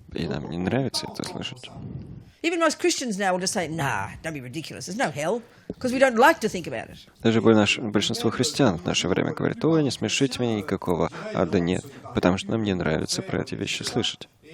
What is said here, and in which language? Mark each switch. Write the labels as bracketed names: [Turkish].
[Russian] И нам не нравится это слышать. [English] Even most Christians now will just say, nah, don't be ridiculous. There's no hell. Because we don't like to think about it. [Russian] Даже большинство христиан в наше время говорит, не смешите меня, никакого ада нет, потому что нам не нравится про эти вещи слышать.